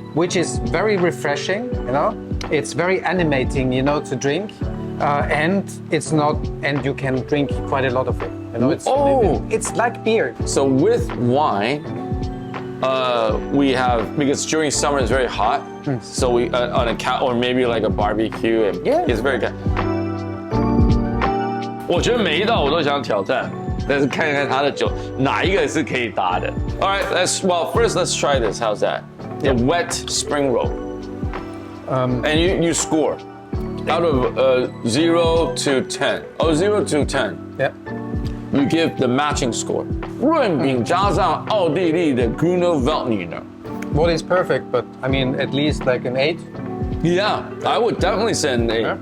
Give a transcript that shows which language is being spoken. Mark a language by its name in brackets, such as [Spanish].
[English] Which is very refreshing, It's very animating, to drink, and you can drink quite a lot of it. It's like beer. So with wine, we have, because during summer it's very hot, so we on a couch or maybe like a barbecue, and Yeah. it's very good. [Chinese] 我觉得每一道我都想挑战，但是看看他的酒哪一个是可以搭的。 [English] All right, first let's try this. How's that? The wet spring roll. And you score out of 0 to 10. Oh, 0 to 10. Yeah. You give the matching score. [Chinese] 润饼加上奥地利的 Grüner Veltliner. [English] What is perfect, but I mean, at least like an 8. Yeah, I would definitely say an 8.